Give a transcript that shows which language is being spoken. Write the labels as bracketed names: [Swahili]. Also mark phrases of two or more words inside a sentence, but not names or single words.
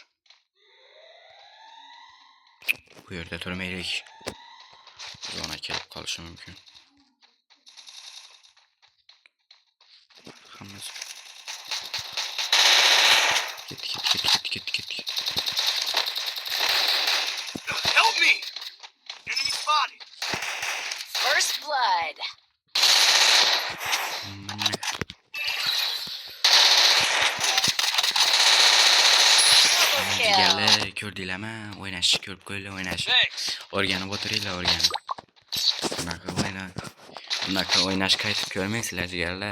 [Uzbek] Bu yerda turmaylik. Zona kelib qolishi mumkin. Hammasi. Ketdi. [English] Help me. Enemy spotted. First blood. [Uzbek] Jigarlar, ko'rdinglarmi? O'ynashni ko'rib qo'yinglar, o'ynashni. O'rganib o'tiringlar, o'rganib. Bunaqa o'ynash qaytib ko'rmaysizlar jigarlar.